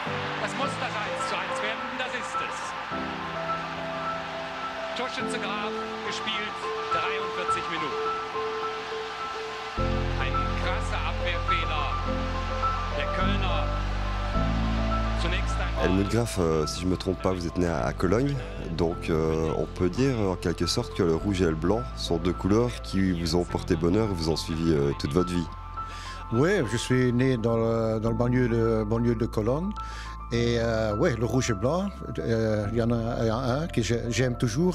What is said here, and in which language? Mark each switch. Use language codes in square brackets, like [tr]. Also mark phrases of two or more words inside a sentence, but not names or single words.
[de] Das muss das 1:1 werden. Das ist es. Torschütze Graf gespielt 43 Minuten. Ein krasser Abwehrfehler. Der Kölner. Zunächst einmal. Helmut Graf, [fr] si je ne me trompe pas, vous êtes né à Cologne, donc on peut dire en quelque sorte que le rouge et le blanc sont deux couleurs qui vous ont porté bonheur et vous ont suivi toute votre vie. Oui, je suis né dans le banlieue de Cologne. Et ouais, le rouge et blanc, il y en a un que j'aime toujours.